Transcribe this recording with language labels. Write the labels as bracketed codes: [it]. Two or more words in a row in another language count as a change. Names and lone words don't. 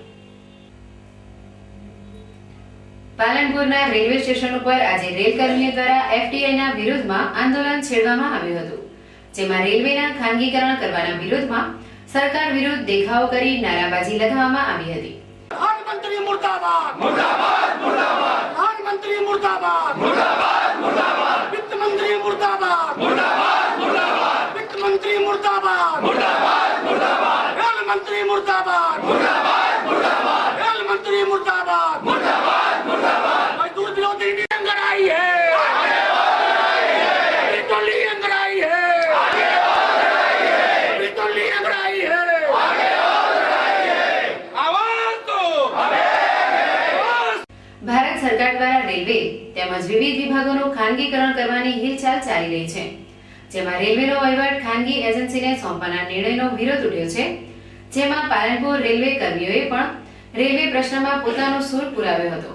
[gu] પાલનપુરના રેલવે સ્ટેશન ઉપર આજે રેલ કર્મીઓ દ્વારા એફટીઆઈના વિરોધમાં આંદોલન છેડવામાં આવ્યું હતું, જેમાં રેલવેના ખાનગીકરણ કરવાના વિરોધમાં સરકાર વિરુદ્ધ દેખાવો કરી નારાબાજી લગાવવામાં આવી હતી। [hi] प्रधानमंत्री मुर्दाबाद मुर्दाबाद मुर्दाबाद प्रधानमंत्री मुर्दाबाद मुर्दाबाद मुर्दाबाद वित्त मंत्री मुर्दाबाद मुर्दाबाद मुर्दाबाद वित्त मंत्री मुर्दाबाद मुर्दाबाद मुर्दाबाद रेल मंत्री मुर्दाबाद मुर्दाबाद मुर्दाबाद रेल मंत्री मुर्दाबाद मुर्दाबाद मुर्दाबाद मजदूर विरोधी अंगर आई है टोली अंगर आई है टोली अंगर आई है। [gu] ભારત સરકાર દ્વારા રેલવે તેમજ વિવિધ વિભાગોનું ખાનગીકરણ કરવાની હિલચાલ ચાલી રહી છે, જેમાં રેલવેનો વહીવટ ખાનગી એજન્સીને સોંપવાના નિર્ણયનો વિરોધ ઉઠ્યો છે, જેમાં પાલનપુર રેલવે કર્મીઓએ પણ રેલવે પ્રશ્નમાં પોતાનો સૂર પુરાવ્યો હતો।